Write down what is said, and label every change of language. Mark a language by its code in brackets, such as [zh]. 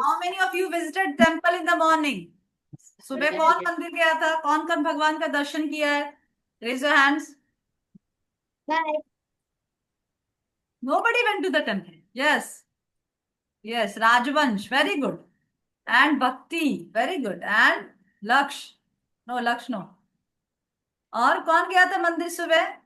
[en] How many of you visited temple in the morning? [hi] सुबह कौन मंदिर गया था? कौन कौन भगवान का दर्शन किया है? [en] Raise your hands. Nobody went to the temple. Yes. Yes. Rajvansh. Very good. And Bhakti. Very good. And Laksh. No, Laksh no. [hi] और कौन गया था मंदिर सुबह?